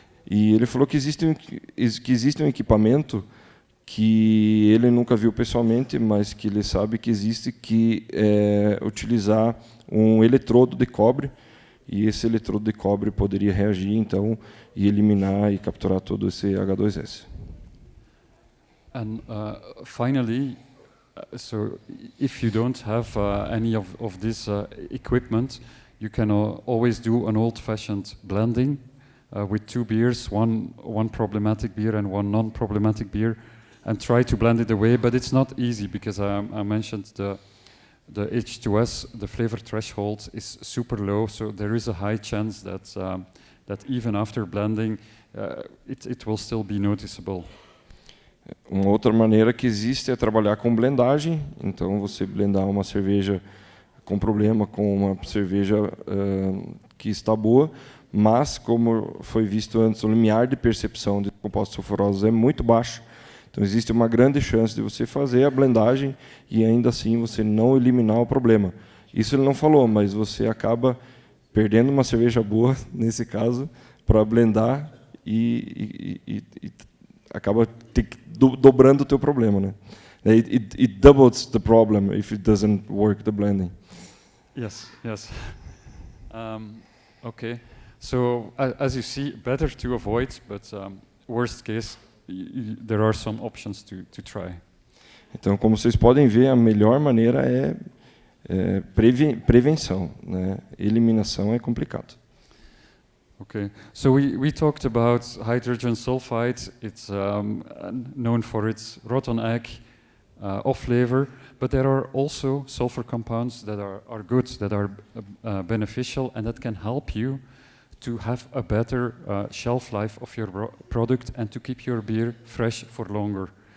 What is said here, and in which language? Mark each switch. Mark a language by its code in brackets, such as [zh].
[pt] E ele falou que existe um equipamento que ele nunca viu pessoalmente, mas que ele sabe que existe, que é utilizar um eletrodo de cobre, e esse eletrodo de cobre poderia reagir então e eliminar e capturar todo esse H2S. [en] And finally, so if you don't have any of this equipment, you can always do an old-fashioned blending with two beers, one problematic beer and one non-problematic beer, and try to blend it away. But it's not easy because I mentioned the H2S, the flavor threshold is super low, so there is a high chance that even after blending, it will still be noticeable. [pt] Uma outra maneira que existe é trabalhar com blendagem. Então, você blendar uma cerveja com problema com uma cerveja que está boa, mas, como foi visto antes, o limiar de percepção de compostos sulfurosos é muito baixo. Então, existe uma grande chance de você fazer a blendagem e, ainda assim, você não eliminar o problema. Isso ele não falou, mas você acaba perdendo uma cerveja boa, nesse caso, para blendar e acaba dobrando o teu problema, né? [en] It doubles the problem if it doesn't work the blending. Yes. Okay. So as you see, better to avoid, but worst case, there are some options to try. [pt] Então, como vocês podem ver, a melhor maneira é prevenção, né? Eliminação é complicado. [en] Okay, so we talked about hydrogen sulfide. It's known for its rotten egg off flavor, but there are also sulfur compounds that are good, that are beneficial, and that can help you to have a better shelf life of your product and to keep your beer fresh for longer.